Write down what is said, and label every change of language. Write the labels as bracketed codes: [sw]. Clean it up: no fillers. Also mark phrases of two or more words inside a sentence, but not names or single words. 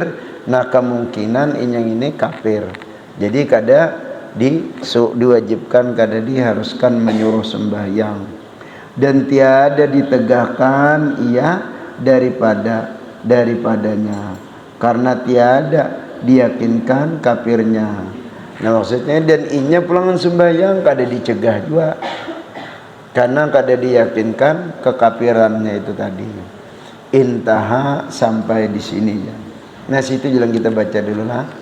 [bjn] Nah kemungkinan inya ini kafir, jadi kada diwajibkan, kada diharuskan menyuruh sembahyang, dan tiada ditegakkan ia daripadanya karena tiada diyakinkan kafirnya. Nah maksudnya dan inya pulangan sembahyang kada dicegah juga karena kada diyakinkan kekafirannya itu tadi. [id] Intaha sampai di sini ya. [bjn] Nah situ jalan kita baca dulu lah.